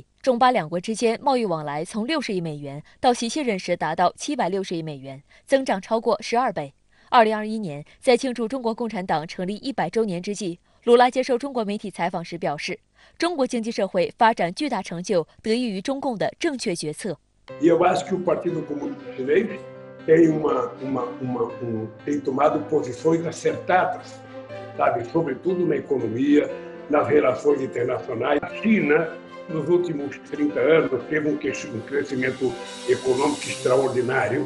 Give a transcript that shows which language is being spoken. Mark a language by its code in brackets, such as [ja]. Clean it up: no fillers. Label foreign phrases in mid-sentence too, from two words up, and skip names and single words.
[zh] 中巴两国之间贸易往来从60亿美元到其卸任时达到760亿美元，增长超过12倍。2021年，在庆祝中国共产党成立100周年之际，卢拉接受中国媒体采访时表示，中国经济社会发展巨大成就得益于中共的正确决策。 [pt] Tem tomado posições acertadas, sabe, sobretudo na economia, nas relações internacionais. A China, nos últimos 30 anos, teve um crescimento econômico extraordinário.